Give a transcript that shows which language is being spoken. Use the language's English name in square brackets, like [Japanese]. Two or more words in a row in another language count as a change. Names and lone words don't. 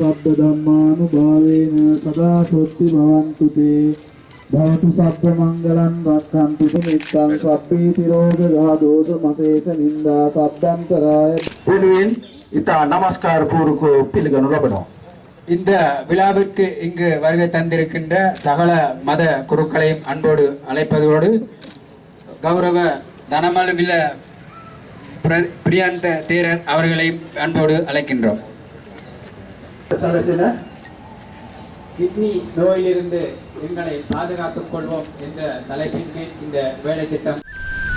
[Pali] ධම්මානුභාවේන සදා සොත්ති භවන්තු තේ භවතු සබ්බ මංගලං රක්ඛන්තු නිත්තං සබ්බේ තිරෝග දෝෂ මසේස නින්දා සබ්බන්තරාය [Sinhala] වෙනුවෙන් ඉතා නමස්කාර පූර්වකව පිළිගනු ලබනවා. [Tamil] இந்த விழாவிற்கு இங்கு வருகை தந்திருக்கின்ற சகல மத குருக்களையும் அன்போடு அழைப்பதோடு கௌரவ தனமலுவில பிரியாந்த தேரர் அவர்களையும் அன்போடு அழைக்கின்றோம். கிட்னி நோயிலிருந்து எங்களை பாதுகாத்துக் கொள்வோம் என்ற தலைப்பின் கீழ் இந்த வேலை திட்டம்